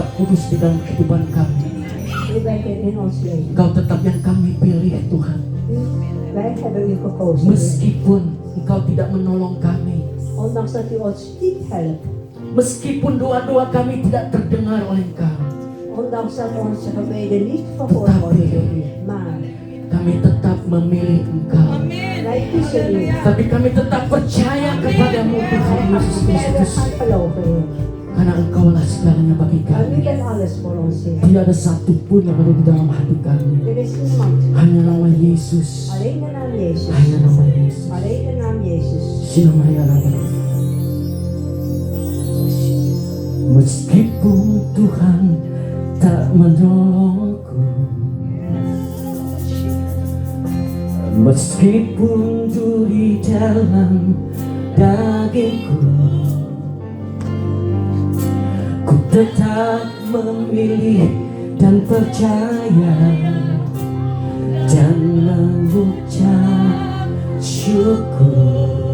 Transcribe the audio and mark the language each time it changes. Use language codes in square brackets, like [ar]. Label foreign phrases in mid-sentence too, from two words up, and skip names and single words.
[id] terus di dalam kehidupan kami. [nl] U werkt in ons leven. [id] Engkau tetap yang kami pilih Tuhan. [nl] Wij hebben u gekozen. [id] Meskipun Engkau tidak menolong kami, [nl] Ondanks dat u ons niet helpt. [id] meskipun doa-doa kami tidak terdengar oleh Engkau, [nl] Ondanks dat onze gebeden niet verhoord worden door u. Maar [id] kami tetap memilih Engkau. [nl] wij kiezen u. [id] Tapi kami tetap percaya kepadamu Tuhan Yesus [nl] En we [id] Kristus. [nl] gaan geloven in. [id] Karena Engkaulah segalanya bagi [nl] Want u [id] kami. [nl] bent alles voor ons, Heer. [id] Tidak ada satupun yang ada di dalam hati kami. [nl] Er is niemand. [id] Hanya nama Yesus. [nl] Alleen de naam Jezus. [id] Hanya nama Yesus. [nl] Alleen de naam Jezus. Sinamaya Rabbi. [id] Meskipun Tuhan tak menolongku, meskipun duri dalam dagingku, ku tetap memilih dan percaya dan mengucap syukur.